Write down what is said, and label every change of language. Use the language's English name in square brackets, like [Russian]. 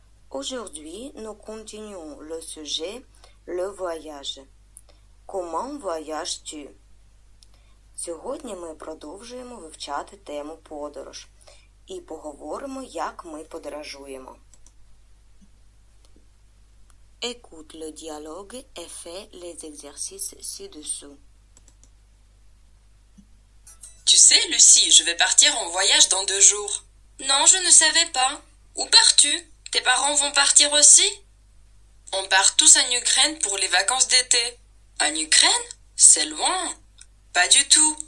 [French] Aujourd'hui, nous continuons le sujet le voyage. Comment voyages-tu? [Ukrainian] Сьогодні ми продовжуємо вивчати тему подорож і поговоримо, як ми подорожуємо. [French] Écoute le dialogue et fais les exercices ci-dessous. Tu sais, Lucie, je vais partir en voyage dans 2 jours. Non, je ne savais pas. Où pars-tu? Tes parents vont partir aussi? On part tous en Ukraine pour les vacances d'été. En Ukraine? C'est loin. Pas du tout.